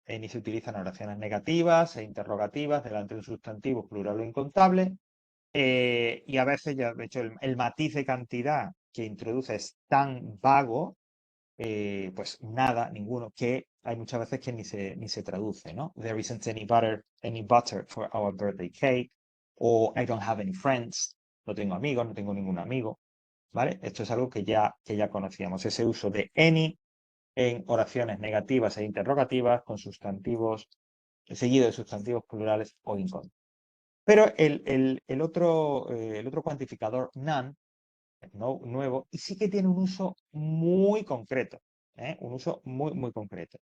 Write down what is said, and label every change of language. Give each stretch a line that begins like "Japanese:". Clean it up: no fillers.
Spanish: Any se utiliza en oraciones negativas e interrogativas delante de un sustantivo plural o incontable. Y a veces, ya de hecho, el matiz de cantidad que introduce es tan vago, pues nada, ninguno, que hay muchas veces que ni se traduce, ¿no?
English: There isn't any butter for our birthday cake. O I don't have any friends.
Spanish: No tengo amigos, no tengo ningún amigo. ¿Vale? Esto es algo que ya conocíamos, ese uso de any en oraciones negativas e interrogativas con sustantivos, seguido de sustantivos plurales o incontables. Pero el otro cuantificador, none, es nuevo, y sí que tiene un uso muy concreto, un uso muy concreto.